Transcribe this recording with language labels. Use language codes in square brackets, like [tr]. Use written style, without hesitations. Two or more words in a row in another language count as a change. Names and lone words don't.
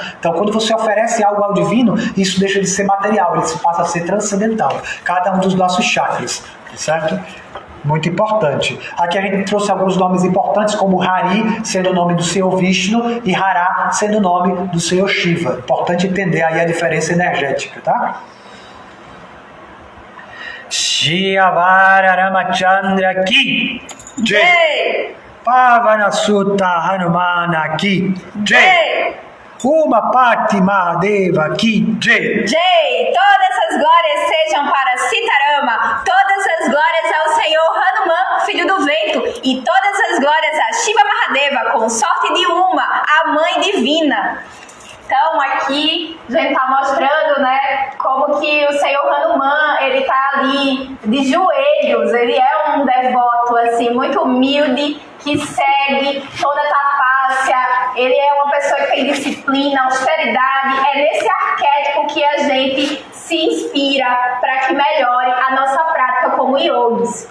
[pt] Então, quando você oferece algo ao divino, isso deixa de ser material, ele passa a ser transcendental. Cada um dos nossos chakras, certo? Muito importante. Aqui a gente trouxe alguns nomes importantes, como Hari, sendo o nome do Senhor Vishnu, e Hara, sendo o nome do Senhor Shiva. Importante entender aí a diferença energética, tá? [hi] शिवर रामचंद्र की जय. पवन सुत्त हनुमान की जय. उमा पति महादेव की जय. [pt] Jai, todas as glórias sejam para Sitarama, todas as glórias ao Senhor Hanuman, filho do vento, e todas as glórias a Shiva Mahadeva, consorte de Uma, a mãe divina. Então aqui a gente está mostrando, né, como que o Senhor Hanuman, ele está ali de joelhos, ele é um devoto assim, muito humilde, que segue toda a tapácia, ele é uma pessoa que tem disciplina, austeridade, é nesse arquétipo que a gente se inspira para que melhore a nossa prática como yogis.